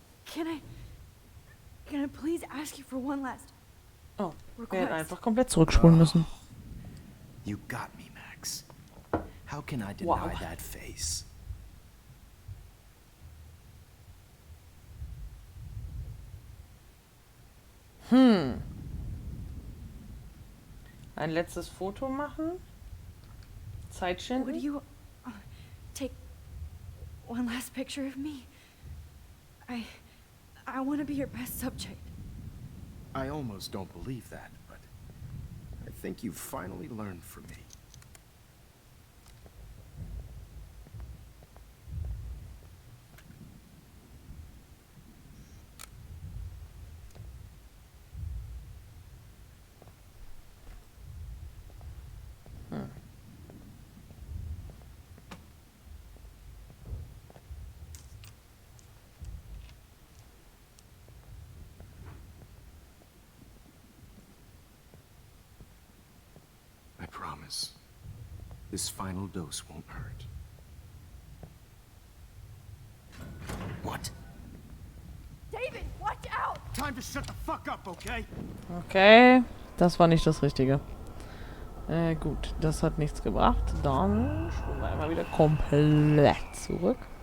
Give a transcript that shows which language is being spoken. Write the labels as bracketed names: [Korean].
[English] Can I please ask you for one last [German] Oh, wir [English] request? [German] hätten einfach komplett zurückspulen müssen. [English] You got me, Max. How can I deny Wow. that face? [German] Ein letztes Foto machen? Zeit schinden? [English] Would you take one last picture of me? I want to be your best subject. I almost don't believe that, but I think you've finally learned from me. I promise. This final dose won't hurt. What? David, watch out! Time to shut the fuck up, okay? [German] Okay, das war nicht das Richtige. Gut, das hat nichts gebracht. Dann spulen wir einmal wieder komplett zurück.